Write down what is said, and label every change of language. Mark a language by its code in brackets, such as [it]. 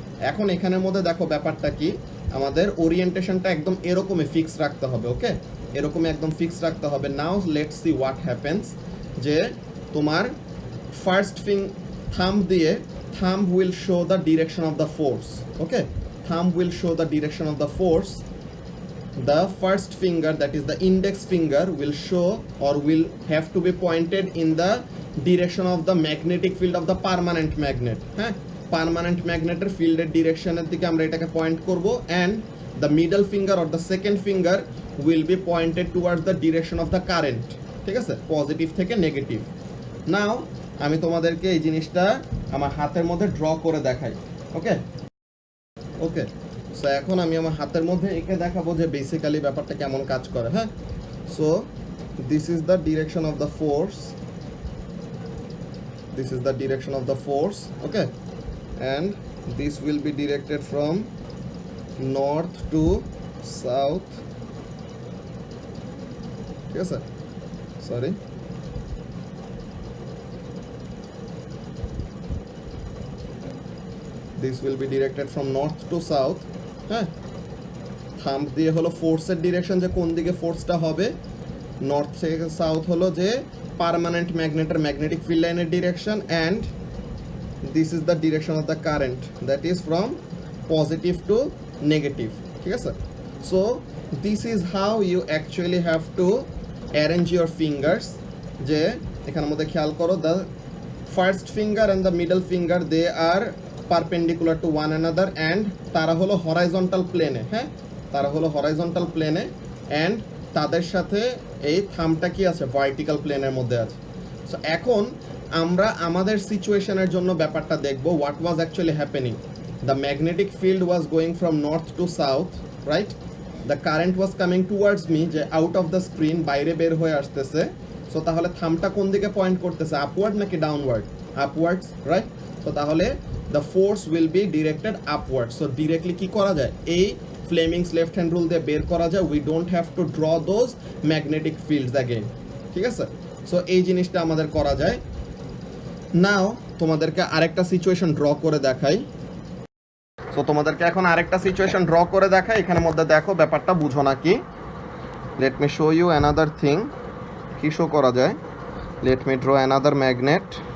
[bn] এখন এখানের মধ্যে দেখো ব্যাপারটা কি, আমাদের ওরিয়েন্টেশনটা একদম এরকমই ফিক্স রাখতে হবে। [en] okay, [bn] এরকমই একদম ফিক্স রাখতে হবে। [en] now let's see what happens, [bn] যে তোমার ফার্স্ট থাম্ব দিয়ে [en] thumb will show the direction of the force. Okay, thumb will show the direction of the force. The first finger, that is the index finger, will show or will have to be pointed in the direction of the magnetic field of the permanent magnet. [bn] হ্যাঁ, permanent ম্যাগনেটের ফিল্ডের ডিরেকশনের দিকে আমরা এটাকে point করব, [en] and the middle finger or the second finger will be pointed towards the direction of the current. [bn] ঠিক আছে, positive থেকে negative. নাও আমি তোমাদেরকে এই জিনিসটা আমার হাতের মধ্যে ড্র করে দেখাই। ওকে ওকে, সো এখন আমি আমার হাতের মধ্যে এঁকে দেখাবো যে বেসিক্যালি ব্যাপারটা কেমন কাজ করে। [en] হ্যাঁ, so this is the direction of the force, this is the direction of the force. Okay, and this will be directed from north to south. [bn] ঠিক আছে, [en] Sorry, this will be directed from north to south. [bn] হ্যাঁ, thumb দিয়ে হলো ফোর্সের direction, যে কোন দিকে ফোর্সটা হবে। নর্থ থেকে সাউথ হলো যে পার্মানেন্ট ম্যাগনেটের ম্যাগনেটিক ফিল্ড লাইনের direction, [en] And this is the direction of the current, that is from positive to negative. ঠিক আছে, so this is how you actually have to arrange your fingers. [bn] যে এখানের মধ্যে খেয়াল করো, [en] the first finger and the middle finger, they are perpendicular to one another, and [bn] তারা হলো horizontal প্লেনে। হ্যাঁ, তারা হলো হরাইজন্টাল প্লেনে, অ্যান্ড তাদের সাথে এই থামটা কি আছে, ভার্টিক্যাল প্লেনের মধ্যে আছে। সো এখন আমরা আমাদের সিচুয়েশনের জন্য ব্যাপারটা দেখবো, [en] What was actually happening. The magnetic field was going from north to south, right? The current was coming towards me, যে out of the screen, [bn] বাইরে বের হয়ে আসতেছে। সো তাহলে থামটা কোন দিকে পয়েন্ট করতেছে, আপওয়ার্ড নাকি ডাউনওয়ার্ড? [en] Upwards, right? So তাহলে the force will be directed upwards. [bn] So directly কি করা যায়, এই ফ্লেমিংস লেফট হ্যান্ড রুল দিয়ে বের করা যায়। [en] we don't have to draw those magnetic fields again. [bn] ঠিক আছে, সো এই জিনিসটা আমাদের করা যায়। নাও তোমাদেরকে আরেকটা সিচুয়েশন ড্র করে দেখাই। সো তোমাদেরকে এখন আরেকটা সিচুয়েশন ড্র করে দেখাই, এখানের মধ্যে দেখো ব্যাপারটা বুঝো নাকি। [en] let me show you another thing, [bn] কি শো করা যায়। [en] Let me draw another magnet.